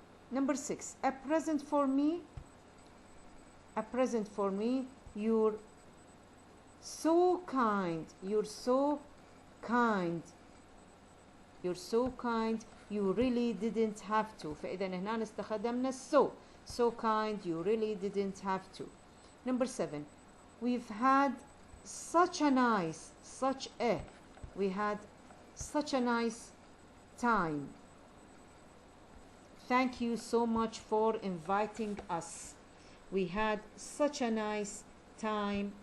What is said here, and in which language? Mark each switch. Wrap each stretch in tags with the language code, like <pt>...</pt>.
<en>Number 6, a present for me. A present for me. You're so kind. You're so kind. You're so kind. You really didn't have to.</en> <ar>فإذا هنا استخدمنا</ar> <en>so kind. You really didn't have to. Number 7, we've had such a nice time. Thank you so much for inviting us. We had such a nice time.</en>